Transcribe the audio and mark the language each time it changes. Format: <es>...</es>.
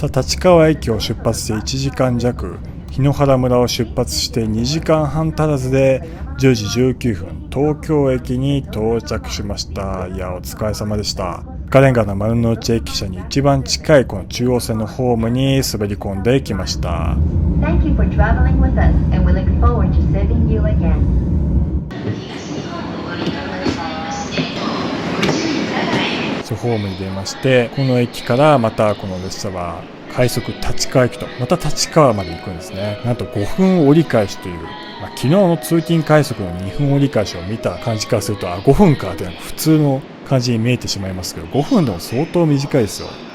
<ja>さあ、立川駅を出発して1時間弱、檜原村を出発して2時間半足らずで10時19分東京駅に到着しました。いや、お疲れ様でした。赤レンガの丸の内駅舎に一番近いこの中央線のホームに滑り込んできました。</ja> <en>Thank you for traveling with us and we look forward to serving you again.</en> <ja>ホームに出まして、この駅からまたこの列車は快速立川駅とまた立川まで行くんですね。なんと5分折り返しという、昨日の通勤快速の2分折り返しを見た感じからすると、5分かって普通の感じに見えてしまいますけど、5分でも相当短いですよ。</ja>